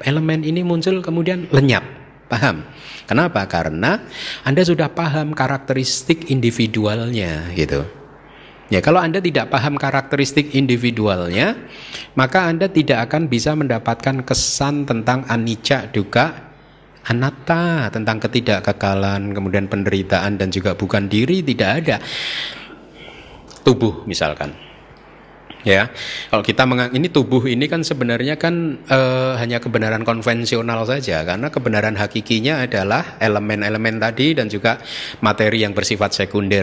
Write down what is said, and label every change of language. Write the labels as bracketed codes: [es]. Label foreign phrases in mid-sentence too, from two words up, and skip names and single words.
[id] Elemen ini muncul, kemudian lenyap. Paham? Kenapa? Karena Anda sudah paham karakteristik individualnya, gitu. Ya, kalau Anda tidak paham karakteristik individualnya, maka Anda tidak akan bisa mendapatkan kesan tentang [pi] anicca, dukkha, anatta, [id] tentang ketidakkekalan, kemudian penderitaan dan juga bukan diri, tidak ada. Tubuh misalkan. Ya, kalau kita ini tubuh ini kan sebenarnya kan hanya kebenaran konvensional saja, karena kebenaran hakikinya adalah elemen-elemen tadi dan juga materi yang bersifat sekunder.